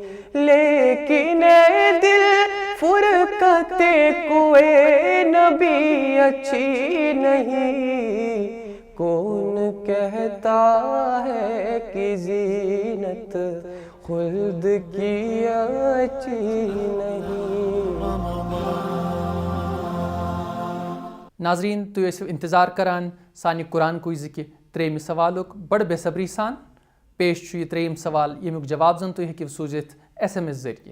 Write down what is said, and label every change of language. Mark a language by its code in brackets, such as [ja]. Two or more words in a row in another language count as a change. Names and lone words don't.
[ur] لیکن اے دل فرقت کوئے نبی اچھی نہیں، کون کہتا ہے کہ زینت خلد کی اچھی نہیں۔ [ks] ناظرین تُہۍ ٲسِو انتظار کران سانہِ قرآن کوئزٕکہِ ترٛیٚیِمہِ سوالُک بڑٕ بے صبری سان۔ پیش چھُ یہِ ترٛیٚیِم سوال ییٚمیُک جواب زن تُہۍ ہیٚکِو سوٗزِتھ SMS ذٔریعہِ۔